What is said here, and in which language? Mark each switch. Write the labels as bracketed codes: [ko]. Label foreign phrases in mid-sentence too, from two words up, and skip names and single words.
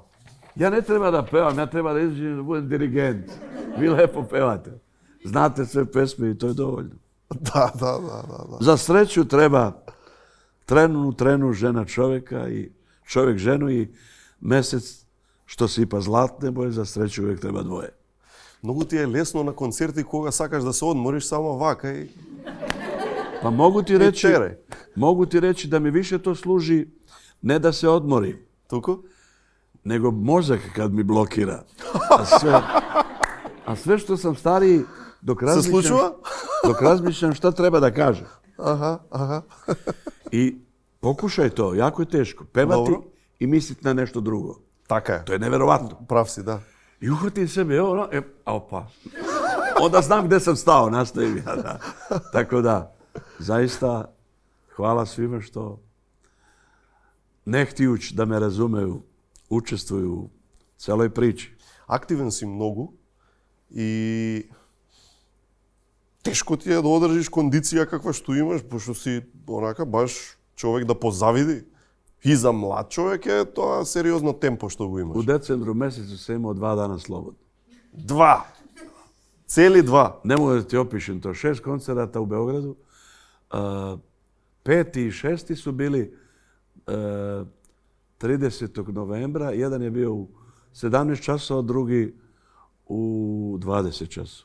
[sr] Ja ne treba da pevam, ja treba da izađem da budem dirigent. Vi lepo pevate. Znate sve pesme i to je dovoljno. Da. Za sreću treba trenu žena čovjeka i čovjek ženu i mesec što sipa zlatne boje, za sreću uvijek treba dvoje. [mk] Многу ти е лесно на концерти кога сакаш да се одмориш само вака и... [sr] Pa mogu ti reći da mi više to služi ne da se odmorim. [mk] Туку? [sr] Nego mozak kad mi blokira. A sve što sam stariji, dok razmišljam šta treba da kažem. Aha. I pokušaj to, jako je teško. Pevati i misliti na nešto drugo. [mk] Така е. [sr] To je neverovatno. [mk] Прав си, да. [sr] I uhvatim sebe, opa. Onda znam gdje sam stao, nastavim ja. Da. Tako da, zaista, hvala svima što ne htijući da me razumeju, učestvuju u celoj priči. [mk] Активен си многу и тешко ти е да одржиш кондиција каква што имаш, пошто си онака баш човек да позавиди. И за млад човек е тоа сериозно темпо што го имаш. [sr] U decembru mesecu sam imao 2 dana slobodno. [mk] 2! Цели 2! [sr] Ne mogu da ti opišem to. 6 koncerata u Beogradu. 5. i 6. su bili 30. novembra. Jedan je bio u 17 časova, drugi u 20 časova.